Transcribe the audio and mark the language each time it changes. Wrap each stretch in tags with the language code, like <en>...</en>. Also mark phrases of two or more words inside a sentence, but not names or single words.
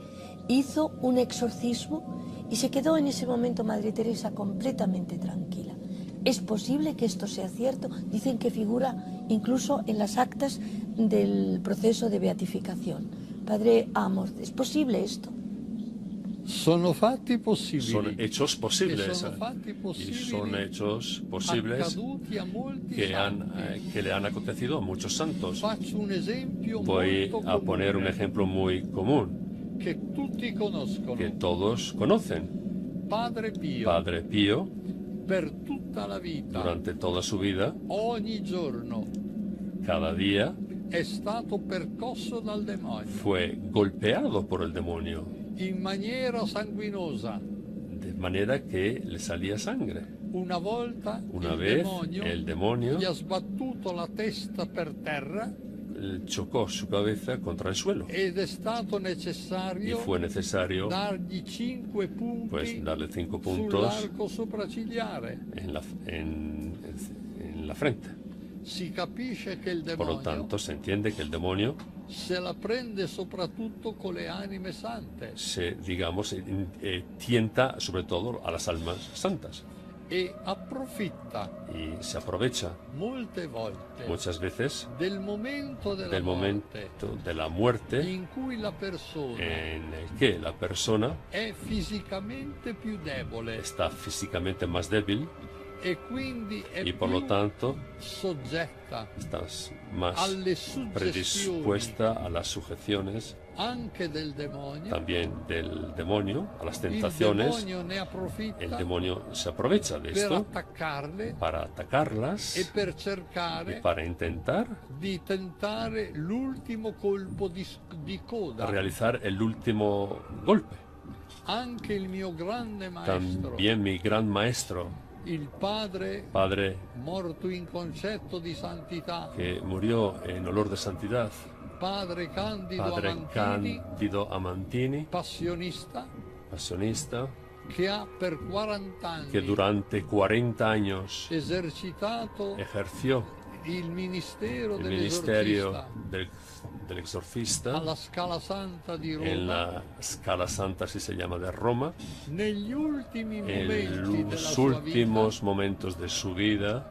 <es>Hizo un exorcismo y se quedó en ese momento Madre Teresa completamente tranquila. ¿Es posible que esto sea cierto? Dicen que figura incluso en las actas del proceso de beatificación. Padre Amorth, ¿es posible esto?</es> <it>Sono fatti possibili.</it> <es>Son hechos posibles.</es> <it>Sono fatti</it> <es>Y son hechos posibles</es> <it>accaduti a molti</it> <es>que le han acontecido a muchos santos.</es> <it>Faccio un esempio</it> <es>Voy</es> <it>molto</it> <es>a poner un</es> <it>comune,</it> <es>ejemplo muy común</es> <it>che tutti conoscono.</it> <es>que todos conocen.</es> <it>Padre Pio,</it> <es>Padre Pío,</es> <it>per tutta la vita,</it> <es>durante toda su vida,</es> <it>ogni giorno,</it> <es>cada día,</es> <it>è stato percosso dal demonio</it> <es>fue golpeado por el demonio,</es> <it>in maniera sanguinosa.</it> <es>de manera que le salía sangre.</es> <it>Una volta</it> <es>Una</es> <it>il</it> <es>vez</es> <it>demonio</it> <es>el demonio</es> <it>gli ha sbattuto la testa per terra</it> <es>chocó su cabeza contra el suelo</es> <it>ed è stato</it> <es>y</es> <it>necessario</it> <es>fue necesario</es> <it>dargli 5 punti</it> <es>pues darle 5 puntos</es> <it>sull'arco sopraccigliare.</it> <es>en la frente.</es> <it>Si capisce che il</it> <es>Por lo</es> <it>demonio</it> <es>tanto, se entiende que el demonio</es> <it>se la prende soprattutto con le anime sante</it> <es>digamos, tienta sobre todo a las almas santas</es> <it>e approfitta</it> <es>y se aprovecha</es> <it>molte volte</it> <es>muchas veces</es> <it>del momento della</it> <es>del</es> <it>morte</it> <es>momento de la muerte</es> <it>in cui la persona</it> <es>en el que la persona</es> <it>è fisicamente più debole</it> <es>está físicamente más débil</es> <it>e quindi è</it> <es>y por</es> <it>più</it> <es>lo tanto</es> <it>soggetta</it> <es>estás más</es> <it>alle suggestioni</it> <es>predispuesta a las sujeciones</es> <it>anche del demonio.</it> <es>también del demonio, a las</es> <it>Il</it> <es>tentaciones.</es> <it>demonio ne approfitta</it> <es>El demonio se aprovecha de</es> <it>per</it> <es>esto</es> <it>attaccarle</it> <es>para atacarlas</es> <it>e per</it> <es>y</es> <it>cercare</it> <es>para intentar</es> <it>di tentare l'ultimo colpo di coda.</it> <es>realizar el último golpe.</es> <it>Anche il mio grande maestro,</it> <es>También mi gran maestro,</es> <it>il padre</it> <es>padre</es> <it>morto in concetto di santità,</it> <es>que murió en olor de santidad,</es> <it>padre Candido</it> <es>padre</es> <it>Amantini,</it> <es>Cándido Amantini,</es> <it>passionista,</it> <es>pasionista,</es> <it>che ha per 40 anni</it> <es>que durante 40 años</es> <it>esercitato</it> <es>ejerció</es> <it>il ministero</it> <es>el ministerio</es> <it>dell'esorcista</it> <es>del exorcista</es> <it>alla Scala Santa di Roma.</it> <es>en la Scala Santa, si se llama, de Roma.</es> <it>Negli ultimi momenti</it> <es>En</es> <it>della</it> <es>los</es> <it>sua</it> <es>últimos</es> <it>vita</it> <es>momentos de su vida</es>